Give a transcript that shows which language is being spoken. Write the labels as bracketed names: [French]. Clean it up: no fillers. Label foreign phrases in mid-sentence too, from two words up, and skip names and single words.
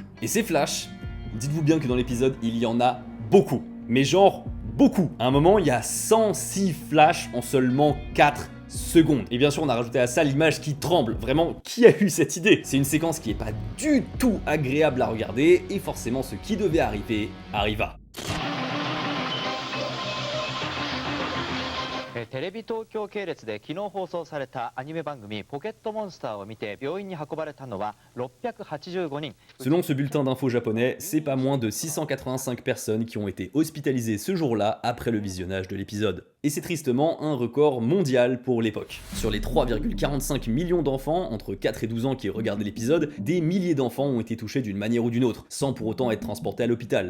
[French] Et ces flashs, dites-vous bien que dans l'épisode, il y en a beaucoup. Mais genre, beaucoup. À un moment, il y a 106 flashs en seulement 4 secondes. Et bien sûr, on a rajouté à ça l'image qui tremble. Vraiment, qui a eu cette idée? C'est une séquence qui est pas du tout agréable à regarder, et forcément, ce qui devait arriver, arriva. [Japanese] テレビ東京系列で昨日放送されたアニメ番組「ポケットモンスター」を見て病院に運ばれたのは685人。 [French] Selon ce bulletin d'infos japonais, c'est pas moins de 685 personnes qui ont été hospitalisées ce jour-là après le visionnage de l'épisode. Et c'est tristement un record mondial pour l'époque. Sur les 3,45 millions d'enfants entre 4 et 12 ans qui regardaient l'épisode, des milliers d'enfants ont été touchés d'une manière ou d'une autre, sans pour autant être transportés à l'hôpital.